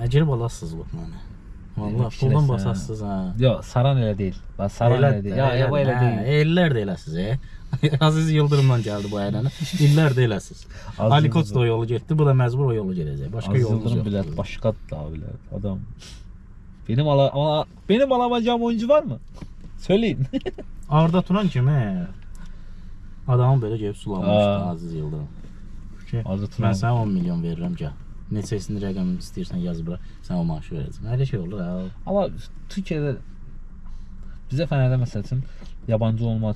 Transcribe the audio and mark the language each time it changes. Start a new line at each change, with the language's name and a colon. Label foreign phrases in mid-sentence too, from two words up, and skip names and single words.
Azerbaijani: Əcir balasız Lokman. Vallahi puldan basasız ha. Yox, saran elə deyil. Bax, saran elə deyil. Ya, bu elə deyil. Ellər də eləsiz. Aziz Yıldırımdan gəldi bu əylənə. İllər də eləsiz. Ali Koç da o yolu getdi, bu da məcbur o yolu gedəcək. Başqa yolumuz yox. Bilər, başqadır da bilər. Adam.
Turkish: Benim alamayacağım oyuncu var mı? Söyleyin.
Azerbaijani: Arda Turan kimi adamı belə gəlib sulamışdı Aziz Yıldırım. Arda Turan. Mən sənə 10 milyon verirəm gəl. Neçəsini rəqəm istəyirsən yaz bura, sən o maaşı verəcəksən. Elə şey olur ha. Amma Türkiyədə bizə Fənərdə məsəl üçün yabancı olmaz.